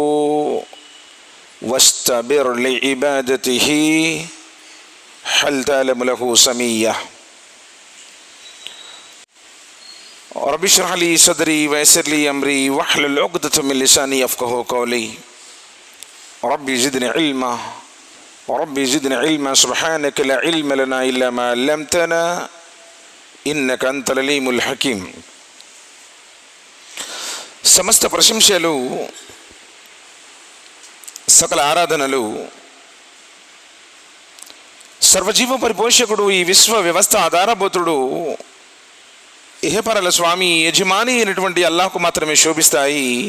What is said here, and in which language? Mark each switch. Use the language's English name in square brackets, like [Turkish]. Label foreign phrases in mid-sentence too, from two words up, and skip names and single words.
[Arabic] واستبر لعبادته هل تعلم له سمية رب اشرح لي صدري ويسر لي أمري واحلل عقدة من لساني يفقهوا قولي رب زدني علما ربي زدني علما سبحانك لا علم لنا إلا ما علمتنا إنك أنت العليم الحكيم. [Telugu] సమస్త ప్రశంసలు సకల ఆరాధనలు సర్వజీవ పరిపోషకుడు ఈ విశ్వ వ్యవస్థ ఆధారభూతుడు ఇహపరల స్వామి యజమాని అయినటువంటి అల్లాహ్కు మాత్రమే శోభిస్తాయి.